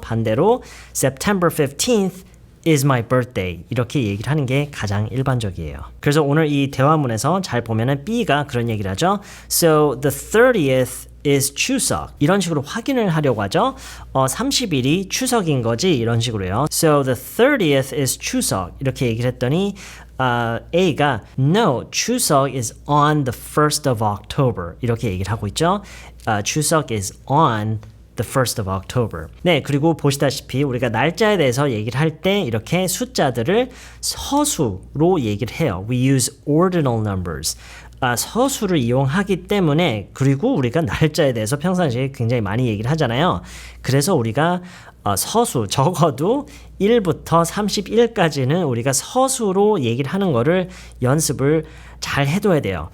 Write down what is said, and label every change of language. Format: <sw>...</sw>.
<ko>반대로</ko> <en>September 15th is my birthday</en> <ko>이렇게 얘기를 하는 게 가장 일반적이에요. 그래서 오늘 이 대화문에서 잘 보면은 B가 그런 얘기를 하죠.</ko> <en>So the 30th is</en> <ko>추석 이런 식으로 확인을 하려고 하죠. 30일이 추석인 거지 이런 식으로요.</ko> <en>So the 30th is 추석</en> <ko>이렇게 얘기를 했더니</ko> <en>A가 No, 추석 is on the 1st of October</en> <ko>이렇게 얘기를 하고 있죠.</ko> <en>추석 is on the 1st of October.</en> <ko>네, 그리고 보시다시피 우리가 날짜에 대해서 얘기를 할 때 이렇게 숫자들을 서수로 얘기를 해요.</ko> <en>We use ordinal numbers.</en> <ko>서수를 이용하기 때문에 그리고 우리가 날짜에 대해서 평상시에 굉장히 많이 얘기를 하잖아요. 그래서 우리가 서수 적어도 1부터 31까지는 우리가 서수로 얘기를 하는 거를 연습을 잘 해둬야 돼요.</ko>